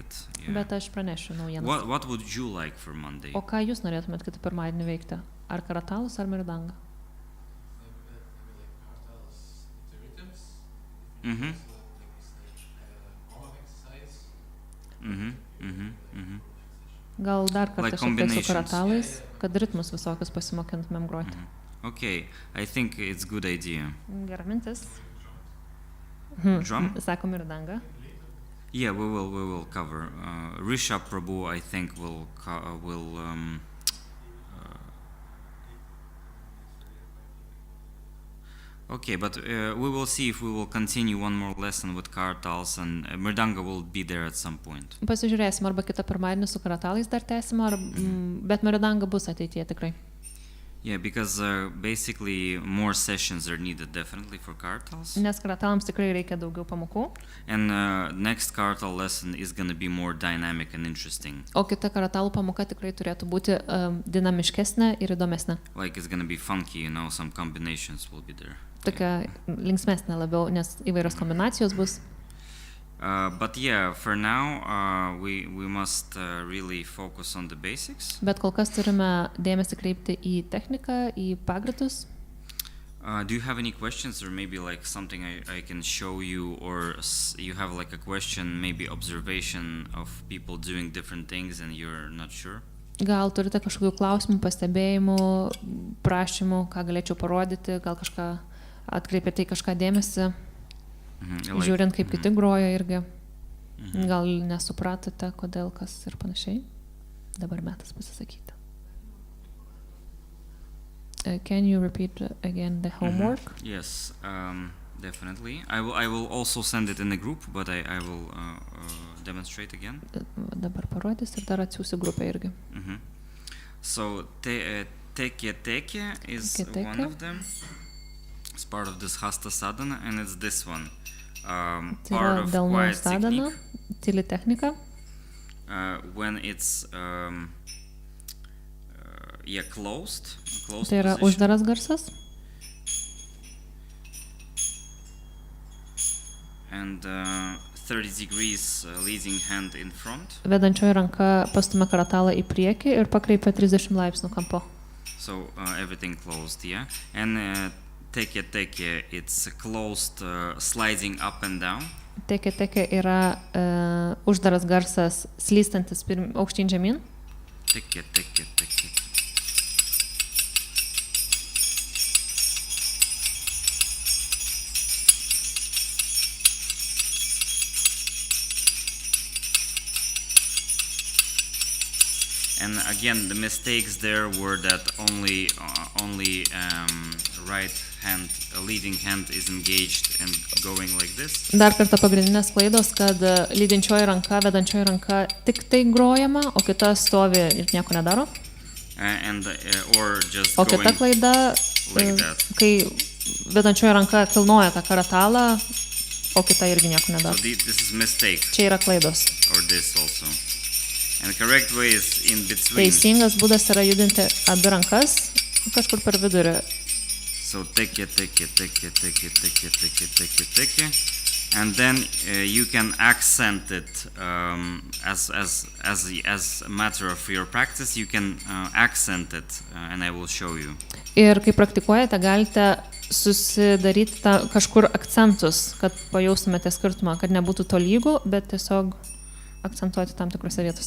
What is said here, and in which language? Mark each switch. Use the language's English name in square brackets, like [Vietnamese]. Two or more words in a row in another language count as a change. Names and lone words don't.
[English] Yeah. [Lithuanian] Bet aš pranešiu naujienas. [English] What would you like for Monday? [Lithuanian] O ką jūs norėtumėt kitą pirmadienį veikti? Ar karatalus, ar mirdangą? Gal dar kartą šiek tiek su karatalais, kad ritmus visokius pasimokintumėm groti. [English] Okay, I think it's good idea. [Lithuanian] Gera mintis. [English] Drum? [Lithuanian] Sakom mirdangą. [English] Yeah, we will cover. Rishabh Prabhu, I think, will okay, but we will see if we will continue one more lesson with karatals, and mridanga will be there at some point. [Lithuanian] Pasižiūrėsim, arba kitą pirmadienį su karatalais dar tęsim, bet mirdanga bus ateityje tikrai. [English] Yeah, because basically more sessions are needed definitely for karatals. [Lithuanian] Nes karatalams tikrai reikia daugiau pamokų. [English] And next karatal lesson is going to be more dynamic and interesting. [Lithuanian] O kita karatalų pamoka tikrai turėtų būti dinamiškesnė ir įdomesnė. [English] Like it's going to be funky, you know, some combinations will be there. [Lithuanian] Tokia linksmesnė labiau, nes įvairios kombinacijos bus. [English] But yeah, for now we must really focus on the basics. [Lithuanian] Bet kol kas turime dėmesį kreipti į techniką, į pagrindus. [English] Do you have any questions, or maybe like something I can show you, or you have like a question, maybe observation of people doing different things and you're not sure? [Lithuanian] Gal turite kažkokių klausimų, pastebėjimų, prašymų, ką galėčiau parodyti, gal kažką atkreipėte į kažką dėmesį? Žiūrint, kaip kiti groja irgi. Gal nesupratote, kodėl, kas ir panašiai. Dabar metas pasisakyti. [English] Can you repeat again the homework? Yes, definitely. I will also send it in the group, but I will demonstrate again. [Lithuanian] Dabar parodys ir dar atsiųsiu grupę irgi. [English] So, teke is one of them. It's part of this [Sanskrit] hasta sadhana, [English] and it's this one. Part of quiet technique. [Lithuanian] Tyli technika. [English] When it's closed [Lithuanian] Tai yra [English] position. [Lithuanian] uždaras garsas. [English] And 30 degrees leading hand in front. [Lithuanian] Vedančioji ranka pastumia karatalą į priekį ir pakreipia 30 laipsnių kampu. [English] So everything closed, yeah. And teke, it's closed, sliding up and down. [Lithuanian] Teke yra uždaras garsas, slystantis aukštyn žemyn. Teke. [English] And again, the mistakes there were that only right hand, leading hand is engaged and going like this. [Lithuanian] Dar kartą pagrindinės klaidos, kad lydinčioji ranka, vedančioji ranka tik tai grojama, o kita stovi ir nieko nedaro. [English] Or just [Lithuanian] O kita [English] going [Lithuanian] klaida, [English] like that. [Lithuanian] kai vedančioji ranka kilnoja tą karatalą, o kita irgi nieko [English] So [Lithuanian] nedaro. [English] this is mistake, [Lithuanian] Čia yra klaidos. [English] or this also. And the correct way is in between. [Lithuanian] Teisingas būdas yra judinti abi rankas kažkur per vidurį. [English] So teke. And then you can accent it as a matter of your practice. You can accent it, and I will show you. [Lithuanian] Ir kai praktikuojate, galite susidaryti kažkur akcentus, kad pajaustumėte skirtumą, kad nebūtų tolygų, bet tiesiog akcentuoti tam tikrose vietose.